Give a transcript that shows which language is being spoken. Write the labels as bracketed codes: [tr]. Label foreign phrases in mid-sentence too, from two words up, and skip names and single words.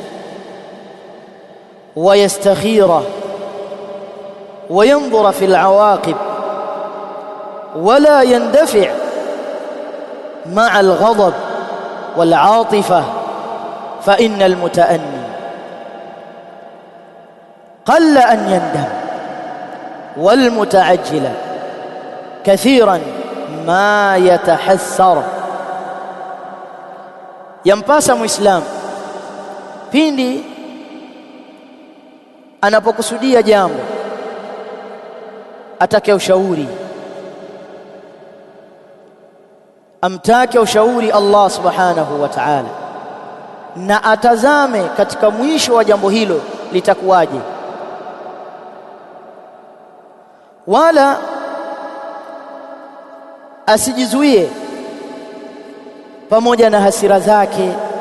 [ar] ويستخير وينظر في العواقب ولا يندفع مع الغضب والعاطفة، فإن المتأني قل أن يندم، والمتعجل كثيرا ما يتحسر. [sw] Yampasa Muislamu pindi anapokusudia jambo atake ushauri, amtake ushauri Allah [ar] سبحانه وتعالى, [sw] na atazame katika mwisho wa jambo hilo litakuwaje, wala asijizuie pamoja na hasira zake